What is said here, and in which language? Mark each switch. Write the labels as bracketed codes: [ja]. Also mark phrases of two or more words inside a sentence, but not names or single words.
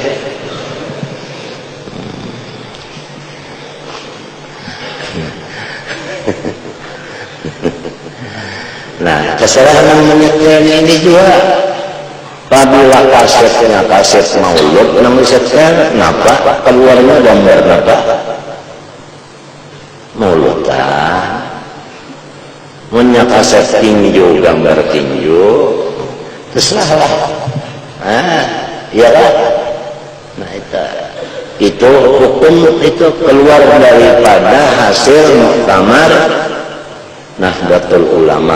[id] Nah, kesalahan menyetelnya ini juga. [bjn] Apabila kasetnya kaset maulud, nang disetel, [id] kenapa keluarnya gambar apa? Mauludan. Punya kaset tinju, gambar tinju, terserahlah. Iyalah. Nah, itu hukum itu keluar daripada hasil muktamar Nahdlatul Ulama.